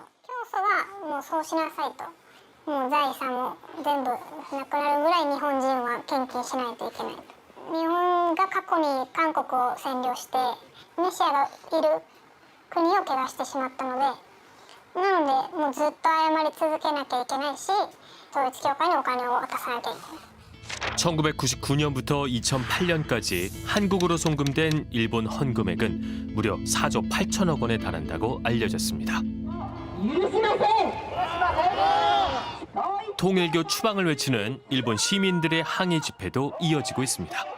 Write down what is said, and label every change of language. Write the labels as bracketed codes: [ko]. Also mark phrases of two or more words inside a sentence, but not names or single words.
[ja] 教祖はもうそうしなさいと。もう財産も全部なくなるぐらい日本人は献金しないといけないと。日本が過去に韓国を占領してメシアがいる国を汚してしまったので、なのでもうずっと謝り続けなきゃいけないし、統一教会にお金を渡さなきゃいけない。 [ko] 1999년부터 2008년까지 한국으로 송금된 일본 헌금액은 무려 4조 8천억 원에 달한다고 알려졌습니다. 통일교 추방을 외치는 일본 시민들의 항의 집회도 이어지고 있습니다.